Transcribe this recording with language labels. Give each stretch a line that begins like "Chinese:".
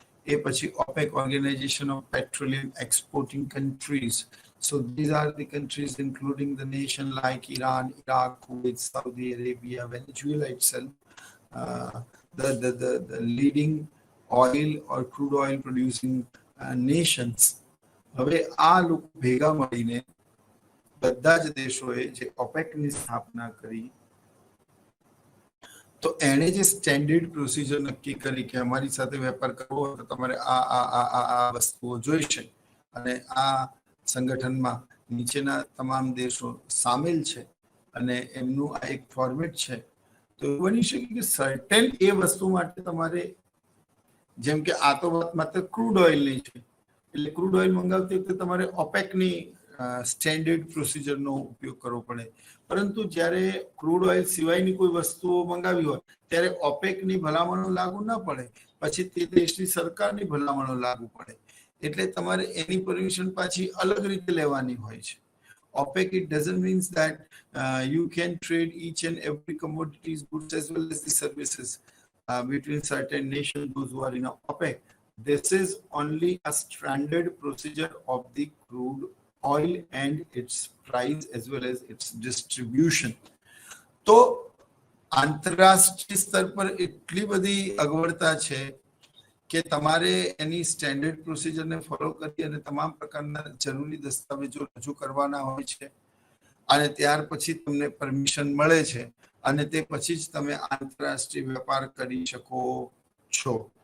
Gujarati: એ પછી OPEC, organisation of petroleum exporting countries.
English: So these are the countries including the nation like Iran, Iraq, Kuwait, Saudi Arabia, Venezuela itself, the leading oil or crude oil producing nations.
Gujarati: હવે આ લોકો ભેગા મળીને બધા જ દેશોએ જે ઓપેકની સ્થાપના કરી તો એણે જે સ્ટેન્ડર્ડ પ્રોસિજર નક્કી કરી કે અમારી સાથે વેપાર કરવો હોય તો તમારે આ વસ્તુઓ જોઈશે અને આ સંગઠનમાં નીચેના તમામ દેશો સામેલ છે અને એમનું આ એક ફોર્મેટ છે. તો એવું બની શકે કે સર્ટેન એ વસ્તુ માટે તમારે, જેમ કે આ તો વાત માત્ર ક્રૂડ ઓઇલની છે એટલે ક્રૂડ ઓઇલ મંગાવતી વખતે તમારે ઓપેકની સ્ટેન્ડર્ડ પ્રોસિજરનો ઉપયોગ કરવો પડે. પરંતુ જ્યારે ક્રૂડ ઓઇલ સિવાયની કોઈ વસ્તુઓ મંગાવી હોય ત્યારે ઓપેકની ભલામણો લાગુ ન પડે, પછી તે દેશની સરકારની ભલામણો લાગુ પડે. એટલે તમારે એની પરમિશન પાછી અલગ રીતે લેવાની હોય છે.
English: OPEC, it doesn't mean that you can trade each and every commodities, goods as well as the services between certain nations, those who are in OPEC. This is only a standard procedure of the crude oil and its price as well as its distribution.
Gujarati: તો આંતરરાષ્ટ્રીય સ્તર પર એટલી બધી અગવડતા છે કે તમારે એની સ્ટેન્ડર્ડ પ્રોસિજરને ફોલો કરી અને તમામ પ્રકારના જરૂરી દસ્તાવેજો રજૂ કરવાના હોય છે અને ત્યાર પછી તમને પરમિશન મળે છે અને તે પછી જ તમે આંતરરાષ્ટ્રીય વેપાર કરી શકો છો.